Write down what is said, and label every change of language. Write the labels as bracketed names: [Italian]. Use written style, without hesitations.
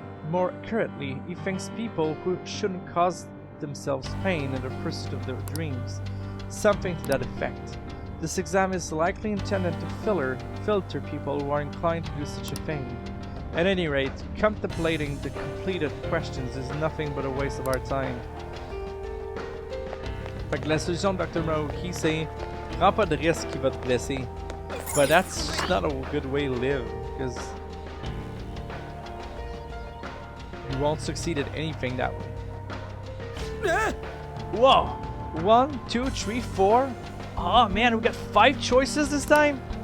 [English] More accurately, he thinks people who shouldn't cause themselves pain in the pursuit of their dreams. Something to that effect. This exam is likely intended to filter people who are inclined to do such a thing. At any rate, contemplating the completed questions is nothing but a waste of our time. [French] Fait que la solution de Dr. Maruki, c'est prends pas de risque qui va te blesser. [English] But that's just not a good way to live, because you won't succeed at anything that way. Whoa! 1, 2, 3, 4. Oh man, we got 5 choices this time?